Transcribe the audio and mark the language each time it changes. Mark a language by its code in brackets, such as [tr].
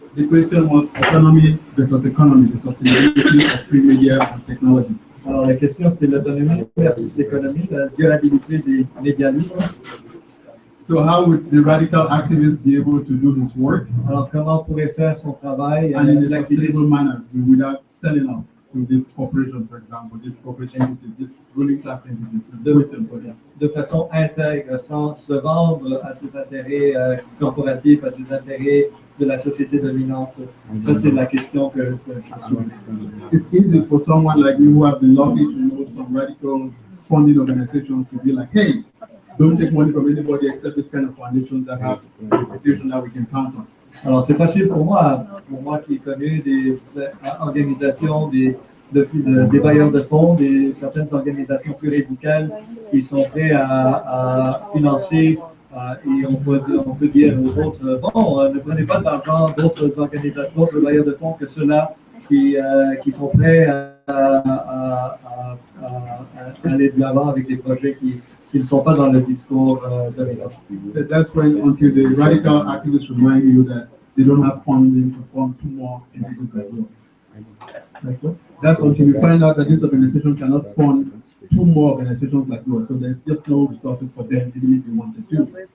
[en] The question was autonomy versus economy, the sustainability of free media and technology. [fr] Alors, la question, c'était l'autonomie versus l'économie, la durabilité des médias libres. [en] So how would the radical activist be able to do his work [fr] Alors, comment on pourrait faire son travail [en] and in a [fr] l'activiste [en] sustainable manner without selling off to this corporation, for example, this corporate entity, this ruling class entity, [fr] de façon intègre, sans se vendre à ses intérêts corporatifs, à ses intérêts de la société dominante? Ça, c'est la question que je soulève. [en] It's easy for someone like you who have been lucky to know some radical funding organizations to be like, hey, don't take money from anybody except this kind of foundation that has reputation that we can count on. [fr] Alors, c'est facile pour moi qui ai connu des organisations, des bailleurs de fonds, certaines organisations plurimédicales qui sont prêts à financer et on peut dire aux autres, bon, ne prenez pas d'argent d'autres organisations, d'autres bailleurs de fonds que ceux-là qui sont prêts à aller de l'avant avec des projets qui ne sont pas dans le discours dominant. [en] That's when, until the radical activists remind you that they don't have funding to fund two more entities like yours. That's until you find out that this organization cannot fund two more organizations like yours. So there's just no resources for them, even if they wanted to.